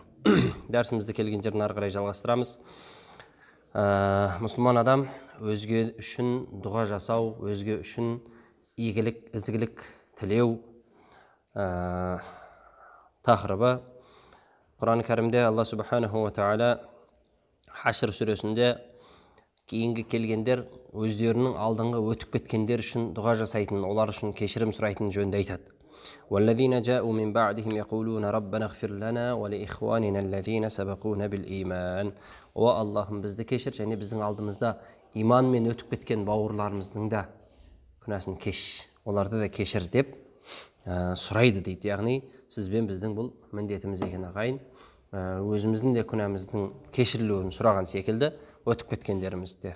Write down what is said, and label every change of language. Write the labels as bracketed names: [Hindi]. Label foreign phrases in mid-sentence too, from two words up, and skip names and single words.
[Kazakh] Дәрісімізді келген жерін ары қарай жалғастырамыз. Мұсылман адам өзге үшін дұға жасау, өзге үшін игілік, ізгілік тілеу тақырыбы. Құран кәрімде Алла [Arabic] سبحانه وتعالى [Kazakh] Хашр сүресінде кейінгі келгендер өздерінің алдыңғы өтіп кеткендер үшін дұға жасайтын, олар үшін кешірім сұрайтын жөнінде айтады. [Arabic] وَالَّذِينَ جَاءُوا مِنْ بَعْدِهِمْ يَقُولُونَ رَبَّنَا اغْفِرْ لَنَا وَلِإِخْوَانِنَا الَّذِينَ سَبَقُونَا بِالْإِيمَانِ. [Kazakh] О Аллахым, бізді кешір, және біздің алдымызда иманмен өтіп кеткен бауырларымыздың да күнәсін кеш, оларды да кешір деп сұрайды дейді. Яғни сізбен біздің бұл міндетіміз екен ағайын. Өзіміздің де күнәміздің кешірілуін сұраған секілді өтіп кеткендерімізде.